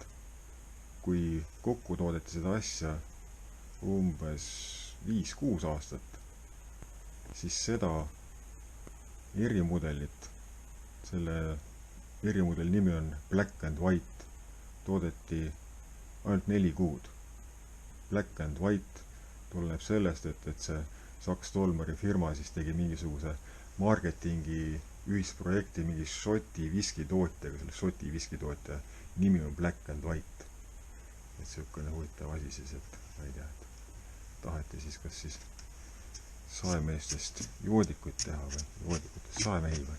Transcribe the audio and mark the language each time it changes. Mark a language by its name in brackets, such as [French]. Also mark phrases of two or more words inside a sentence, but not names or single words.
[Estonian] Kui kokku toodeti seda asja umbes 5-6 aastat, siis seda erimudelit, selle erimudeli nimi on Black and White, toodeti ainult 4 kuud. Black and White tuleneb sellest, et see Saks Tolmari firma siis tegi mingisuguse marketingi ühisprojekti mingi Šoti viskitootjaga, selle Šoti viskitootja nimi on Black and White. Et selline huvitav asi siis, et ma ei tea, et taheti siis kas siis saemeestest joodikuid teha või joodikutest saemehi või.